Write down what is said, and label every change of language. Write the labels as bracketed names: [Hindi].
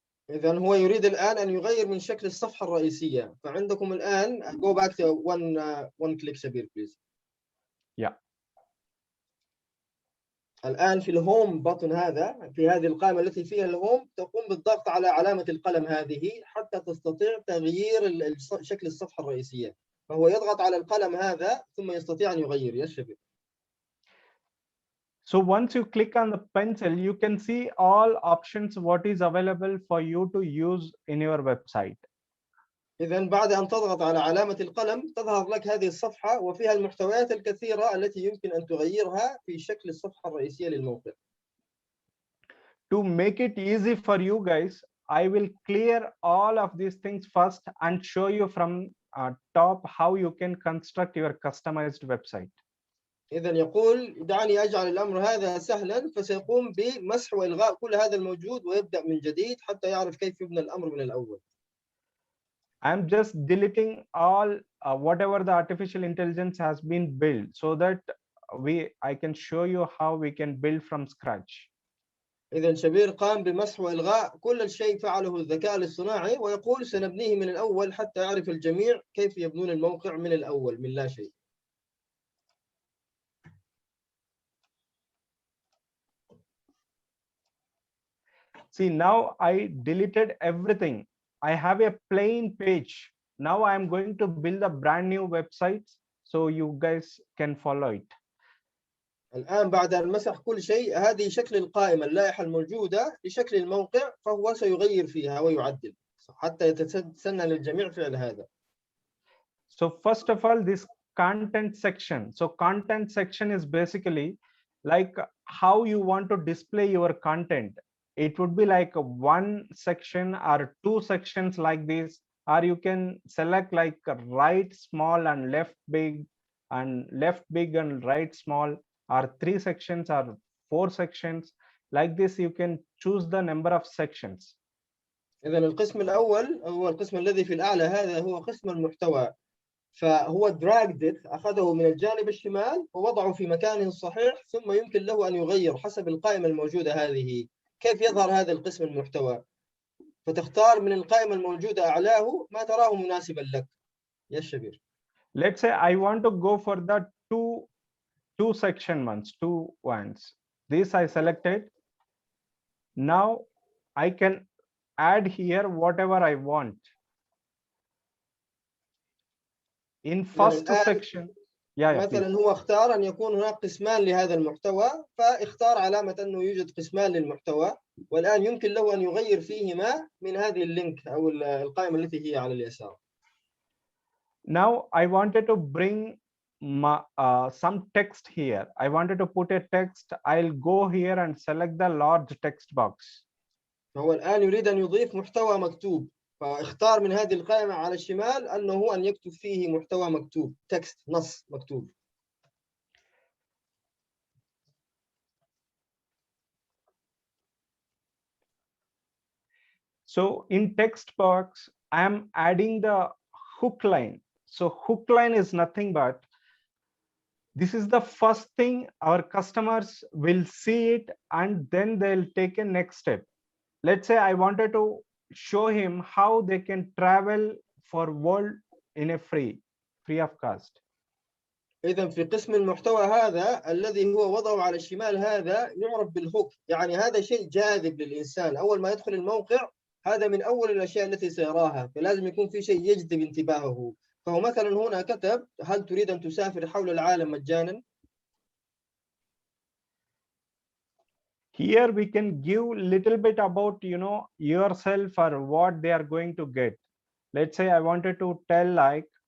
[Arabic] إذن هو يريد الآن أن يغير من شكل الصفحة الرئيسية. فعندكم الآن [English] go back to one click شبير please. Yeah. [Arabic] الآن في الهوم بطن هذا، في هذه القائمة التي فيها الهوم، تقوم بالضغط على علامة القلم هذه حتى تستطيع تغيير شكل الصفحة الرئيسية. فهو يضغط على القلم هذا ثم يستطيع أن يغير. يا شبير. [English] So once you click on the pencil, you can see all options what is available for you to use in your website. [Arabic] إذن بعد أن تضغط على علامة القلم تظهر لك هذه الصفحة وفيها المحتويات الكثيرة التي يمكن أن تغيرها في شكل الصفحة الرئيسية للموقع. [English] To make it easy for you guys, I will clear all of these things first and show you from top how you can construct your customized website. [Arabic] إذن يقول دعني أجعل الأمر هذا سهلا، فسيقوم بمسح وإلغاء كل هذا الموجود ويبدأ من جديد حتى يعرف كيف يبنى الأمر من الأول. [English] I'm just deleting all whatever the artificial intelligence has been built so that I can show you how we can build from scratch. [Arabic] إذا شبير قام بمسح وإلغاء كل شيء فعله الذكاء الاصطناعي، ويقول سنبنيه من الأول حتى يعرف الجميع كيف يبنون الموقع من الأول من لا شيء. [English] See, now I deleted everything. I have a plain page. Now I'm going to build a brand new website so you guys can follow it. [Arabic] الآن بعد أن مسح كل شيء، هذه شكل القائمة اللائحة الموجودة لشكل الموقع، فهو سيغير فيها ويعدل حتى يتسنى للجميع فعل هذا. [English] So first of all, this content section. So content section is basically like how you want to display your content. It would be like one section or two sections like this, or you can select like right small and left big and right small, or 3 sections or 4 sections. Like this, you can choose the number of sections. [Arabic] إذا القسم الأول هو القسم الذي في الأعلى، هذا هو قسم المحتوى. فهو dragged أخذه من الجانب الشمال ووضعه في مكانه الصحيح، ثم يمكن له أن يغير حسب القائمة الموجودة هذه كيف يظهر هذا القسم المحتوى. فتختار من القائمة الموجودة أعلاه ما تراه مناسبا لك يا شبير. [English] Let's say I want to go for the two section ones, 2 ones. This I selected. Now I can add here whatever I want. In first section, [Arabic] مثلا هو اختار أن يكون هناك قسمان لهذا المحتوى، فاختار علامة أنه يوجد قسمان للمحتوى، والآن يمكن له أن يغير فيهما من هذه اللينك أو القائمة التي هي على اليسار. [English] Now I wanted to bring some text here. I wanted to put a text. I'll go here and select the large text box. [Arabic] فهو الآن يريد أن يضيف محتوى مكتوب، فاختار من هذه القائمة على الشمال أنه أن يكتب فيه محتوى مكتوب، تكست، نص مكتوب. So in text box, I am adding the hook line. So hook line is nothing but this is the first thing our customers will see it, and then they'll take a next step. Let's say I wanted to show him how they can travel for world in a free of cost. إذا في قسم المحتوى هذا الذي هو وضعه على الشمال، هذا يعرف بالهوك، يعني هذا شيء جاذب للإنسان. أول ما يدخل الموقع هذا من أول الأشياء التي سيراها، فلازم يكون في شيء يجذب انتباهه. فهو مثلا هنا كتب: هل تريد أن تسافر حول العالم مجانا؟ [English] Here we can give little bit about yourself or what they are going to get. Let's say I wanted to tell like